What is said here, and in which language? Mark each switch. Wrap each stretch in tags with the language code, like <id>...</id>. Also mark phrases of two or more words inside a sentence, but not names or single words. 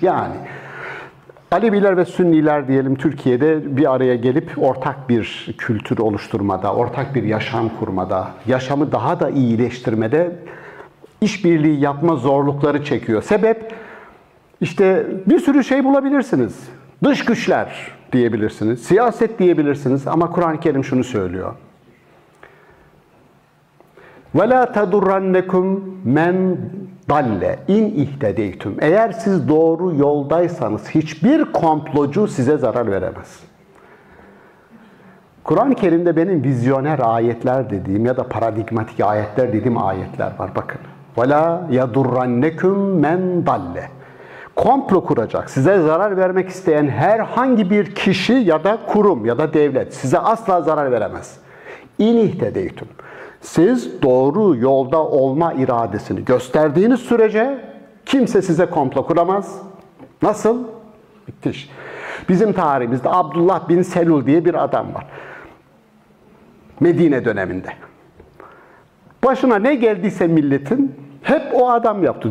<tr>Yani Aleviler ve Sünniler diyelim Türkiye'de bir araya gelip ortak bir kültür oluşturmada, ortak bir yaşam kurmada, yaşamı daha da iyileştirmede işbirliği yapma zorlukları çekiyor. Sebep işte bir sürü şey bulabilirsiniz. Dış güçler diyebilirsiniz, siyaset diyebilirsiniz ama Kur'an-ı Kerim şunu söylüyor.</tr> <ar>وَلَا تَدُرَّنَّكُمْ مَنْ ضَلَّ اِنْ اِهْتَدَيْتُمْ.</ar> <tr>Eğer siz doğru yoldaysanız hiçbir komplocu size zarar veremez. Kur'an-ı Kerim'de benim vizyoner ayetler dediğim ya da paradigmatik ayetler dediğim ayetler var. Bakın.</tr> <ar>وَلَا يَدُرَّنَّكُمْ مَنْ ضَلَّ.</ar> <tr>Komplo kuracak, size zarar vermek isteyen herhangi bir kişi ya da kurum ya da devlet size asla zarar veremez.</tr> <ar>اِنْ اِهْتَدَيْتُمْ.</ar> <tr>Siz doğru yolda olma iradesini gösterdiğiniz sürece kimse size komplo kuramaz. Nasıl? Bitti iş. Bizim tarihimizde Abdullah bin Selul diye bir adam var. Medine döneminde. Başına ne geldiyse milletin hep o adam yaptı.</tr>